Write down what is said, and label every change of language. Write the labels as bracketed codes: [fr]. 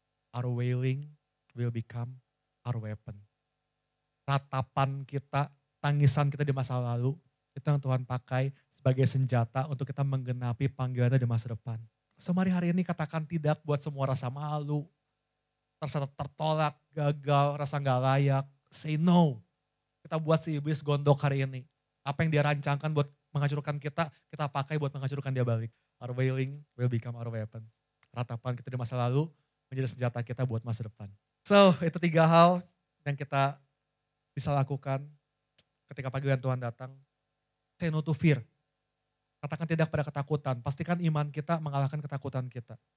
[en] Our wailing will become our weapon. [id] Ratapan kita, tangisan kita di masa lalu, itu yang Tuhan pakai sebagai senjata untuk kita menggenapi panggilannya di masa depan. So mari hari ini katakan tidak buat semua rasa malu, rasa tertolak, gagal, rasa gak layak. [en] Say no. [id] Kita buat si iblis gondok hari ini. Apa yang dia rancangkan buat menghancurkan kita pakai buat menghancurkan dia balik. [en] Our wailing will become our weapon. [id] Ratapan kita di masa lalu menjadi senjata kita buat masa depan. So itu 3 hal yang kita bisa lakukan ketika panggilan Tuhan datang. [en] Say no to fear. [id] Katakan tidak pada ketakutan. Pastikan iman kita mengalahkan ketakutan kita.